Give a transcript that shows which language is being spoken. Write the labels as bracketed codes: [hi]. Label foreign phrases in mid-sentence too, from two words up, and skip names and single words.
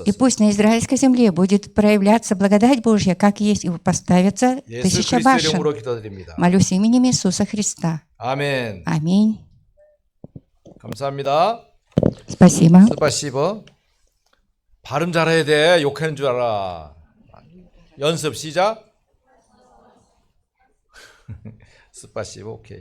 [ru] И пусть на израильской земле будет проявляться благодать Божья, как есть, и поставится [ko] 예수 [ru] тысяча [ko] 그리스도 [ru] башен. [ko] 이름으로 기도드립니다. [ru] Молюсь именем Иисуса Христа. [ko] 아멘. [ru] Аминь. [ko] 감사합니다. [ru] Спасибо. [ko] 스파시버. 발음 잘해야 돼. 욕하는 줄 알아. 연습 시작. 스파시버 오케이.